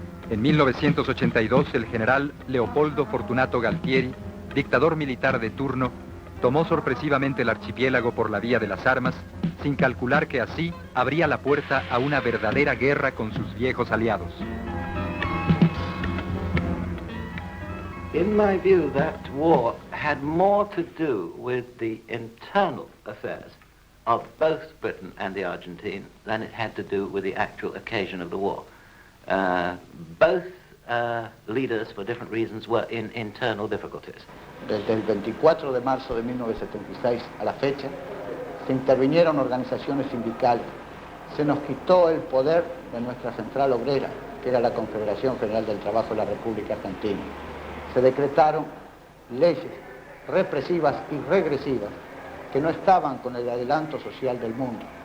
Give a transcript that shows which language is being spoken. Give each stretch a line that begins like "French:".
Spanish: En 1982, el general Leopoldo Fortunato Galtieri, dictador militar de turno, tomó sorpresivamente el archipiélago por la vía de las armas, sin calcular que así abría la puerta a una verdadera guerra con sus viejos aliados.
English: In my view, that war had more to do with the internal affairs of both Britain and the Argentine than it had to do with the actual occasion of the war. Both leaders, for different reasons, were in internal difficulties.
Spanish: Desde el 24 de marzo de 1976 a la fecha, se intervinieron organizaciones sindicales, se nos quitó el poder de nuestra central obrera, que era la Confederación Federal del Trabajo de la República Argentina. Se decretaron leyes represivas y regresivas que no estaban con el adelanto social del mundo.